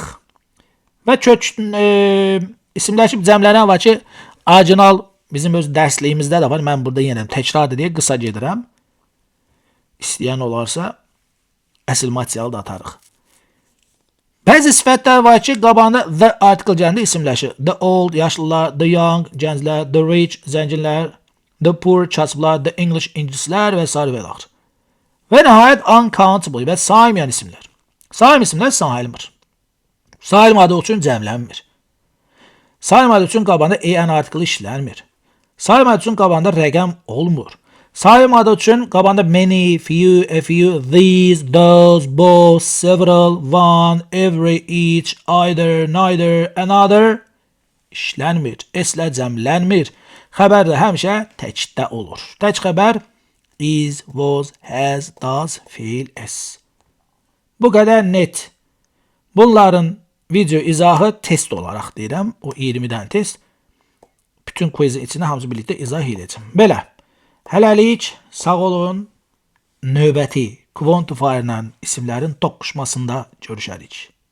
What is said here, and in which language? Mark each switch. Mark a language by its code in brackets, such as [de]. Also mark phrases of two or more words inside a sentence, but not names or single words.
[az] Və kök isimləşib cəmlənən var ki, orijinal bizim öz dərsliyimizdə də var. Mən burada yenə təkrar deyə qısa gedirəm. İstəyən olarsa əsl materialı da atarıq. Bəzi sifətlər var ki, qabağında [en] the article [az] gəlində isimləşir. [en] The old, yaşlılar, the young, gənclər, the rich, zənginlər, the poor, kasıblar, the English, [az] ingilislər və s. və ilaxır. Və nəhayət uncountable və saymayan isimlər. Saymayan isimlər sayılmır. Sayılmadığı üçün cəmlənmir. Sayılmadığı üçün qabağında [en] en article [az] işlənmir. Sayılmadığı üçün qabağında rəqəm olmur. Sayılmadığı üçün qabağında [en] many, few, a few, these, those, both, several, one, every, each, either, neither, another işlənmir. [az] S-lə cəmlənmir. Xəbər də həmişə təkdə olur. Tək xəbər [en] is, was, has, does, [az] fiil, s. Bu qədər net. Bunların video izahı test olaraq deyirəm. O 20 dənə test. Bütün quizin içində hamısı birlikdə izah edəcəm. Belə. Hələlik sağ olun. Növbəti quantifierlə isimlərin toqquşmasında görüşərik.